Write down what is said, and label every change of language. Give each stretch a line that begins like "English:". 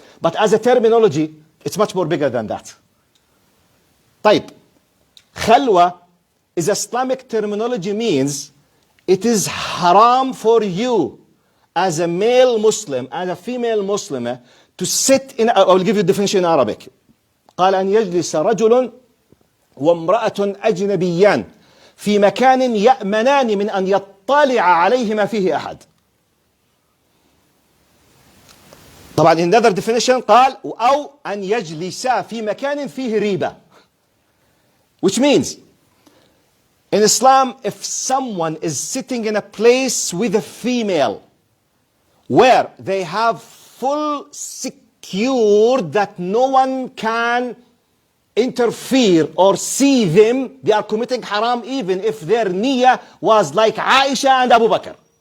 English: But as a terminology, it's much more bigger than that.
Arabic: طيب.
English: Khalwa is Islamic terminology, means it is haram for you as a male Muslim, as a female Muslim, to sit in, I will give you a definition in Arabic.
Arabic: قال أن يجلس رجل وامرأة أجنبيان في مكان يأمنان من أن يطلع عليهما فيه أحد. طبعا
English: in another definition
Arabic: قال أو أن يجلسا في مكان فيه ريبة.
English: Which means, in Islam, if someone is sitting in a place with a female where they have full secured that no one can interfere or see them, they are committing haram even if their niyyah was like Aisha and Abu Bakr.